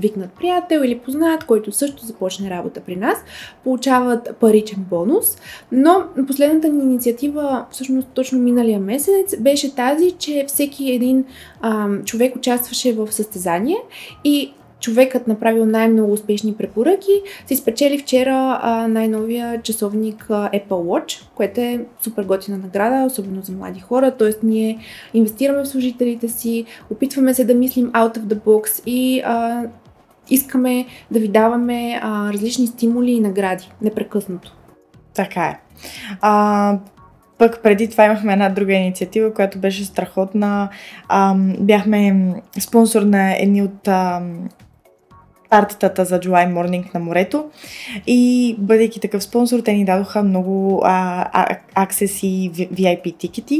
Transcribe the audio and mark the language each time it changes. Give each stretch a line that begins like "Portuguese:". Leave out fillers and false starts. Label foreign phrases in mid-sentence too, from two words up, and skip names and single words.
Bulgarian: викнат приятел или познат, който също започне работа при нас, получават паричен бонус, но последната ни инициатива, всъщност точно миналия месец, беше тази, че всеки един човек участваше в състезание и човекът направил най-много успешни препоръки, си спечели вчера най-новия часовник Apple Watch, което е супер готина награда, особено за млади хора. Т.е. ние инвестираме в служителите си, опитваме се да мислим
English: out of the box
Bulgarian: и искаме да ви даваме различни стимули и награди непрекъснато. Така е. Пък преди това имахме една друга инициатива, която беше страхотна. Бяхме спонсор на едни от партитата за July Morning на морето и бъдейки такъв спонсор, те ни дадоха много аксес и VIP тикети.